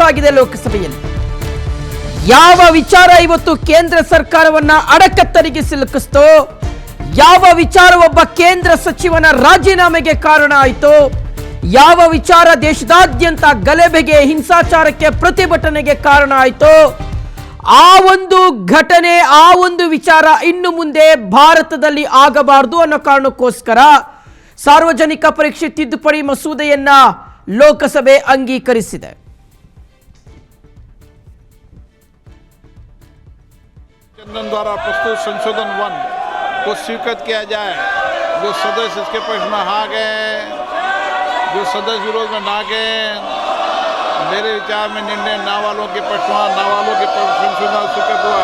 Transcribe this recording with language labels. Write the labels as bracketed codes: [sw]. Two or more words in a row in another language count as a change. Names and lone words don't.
[kn] ಆಗಿದೆ ಲೋಕಸಭೆಯಲ್ಲಿ ಯಾವ ವಿಚಾರ ಇವತ್ತು ಕೇಂದ್ರ ಸರ್ಕಾರವನ್ನ ಅಡಕತ್ತರಿಗೆ ಸಿಲುಕಿಸ್ತೋ ಯಾವ ವಿಚಾರ ಒಬ್ಬ ಕೇಂದ್ರ ಸಚಿವನ ರಾಜೀನಾಮೆಗೆ ಕಾರಣ ಆಯಿತು ಯಾವ ವಿಚಾರ ದೇಶದಾದ್ಯಂತ ಗಲಭೆಗೆ ಹಿಂಸಾಚಾರಕ್ಕೆ ಪ್ರತಿಭಟನೆಗೆ ಕಾರಣ ಆಯಿತು ಆ ಒಂದು ಘಟನೆ ಆ ಒಂದು ವಿಚಾರ ಇನ್ನು ಮುಂದೆ ಭಾರತದಲ್ಲಿ ಆಗಬಾರದು ಅನ್ನೋ ಕಾರಣಕ್ಕೋಸ್ಕರ ಸಾರ್ವಜನಿಕ ಪರೀಕ್ಷೆ ತಿದ್ದುಪಡಿ ಮಸೂದೆಯನ್ನ ಲೋಕಸಭೆ ಅಂಗೀಕರಿಸಿದೆ [hi] चंदन द्वारा प्रस्तुत संशोधन 1 को स्वीकृत किया जाए। जो सदस्य इसके पक्ष में हाँ गए, जो सदस्य विरोध में ना गए, मेरे विचार में निर्णय ना वालों के पक्ष में ना वालों के पक्ष संशोधन स्वीकृत हुआ।